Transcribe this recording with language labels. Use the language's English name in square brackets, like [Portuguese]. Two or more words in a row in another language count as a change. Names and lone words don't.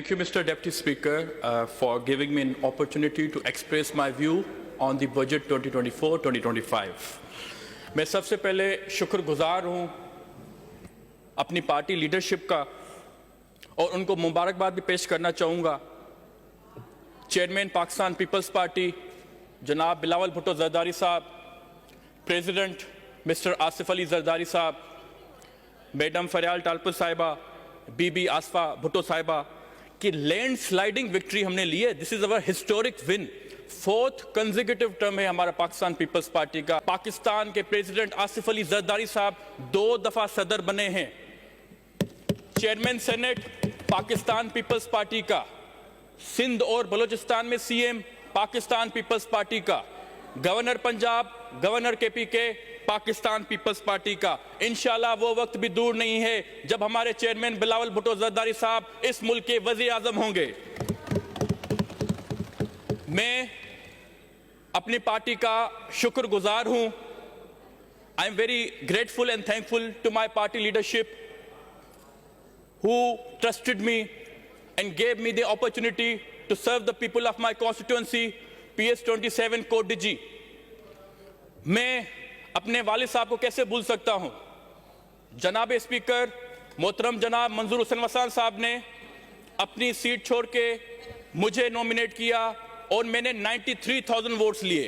[English] Thank you, Mr. Deputy Speaker, for giving me an opportunity to express my view on the budget 2024-2025. [Urdu] میں سب سے پہلے شکرگزار ہوں اپنی پارٹی لیڈرشپ کا اور ان کو مبارکباد بھی پیش کرنا چاہوں گا. چیئرمین پاکستان پیپلز پارٹی جناب بلاول بھٹو زرداری صاحب، پریزیڈنٹ مسٹر آصف علی زرداری صاحب، میڈم فریال ٹالپور صاحبہ، بی بی آصفہ بھٹو صاحبہ کی [English] land sliding victory [Urdu] ہم نے لی ہے. [English] This is our historic win. 4th consecutive term [Urdu] ہے ہمارا پاکستان پیپلز پارٹی کا. پاکستان کے پریزیڈنٹ آصف علی زرداری صاحب 2 دفعہ صدر بنے ہیں. چیئرمین سینیٹ پاکستان پیپلز پارٹی کا، سندھ اور بلوچستان میں سی ایم پاکستان پیپلز پارٹی کا، گورنر پنجاب گورنر کے پی کے پاکستان پیپلز پارٹی کا. ان شاء اللہ وہ وقت بھی دور نہیں ہے جب ہمارے چیئرمین بلاول بھٹو زرداری صاحب اس ملک کے وزیر اعظم ہوں گے. میں اپنی پارٹی کا شکرگزار ہوں. [English] I am very grateful and thankful to my party leadership who trusted me and gave me the opportunity to serve the people of my constituency, PS27 कोट डीजी। [Urdu] میں اپنے والد صاحب کو کیسے بھول سکتا ہوں. جناب اسپیکر محترم جناب منظور حسین وسان صاحب نے اپنی سیٹ چھوڑ کے مجھے نامینیٹ کیا اور میں نے 93,000 ووٹس لیے.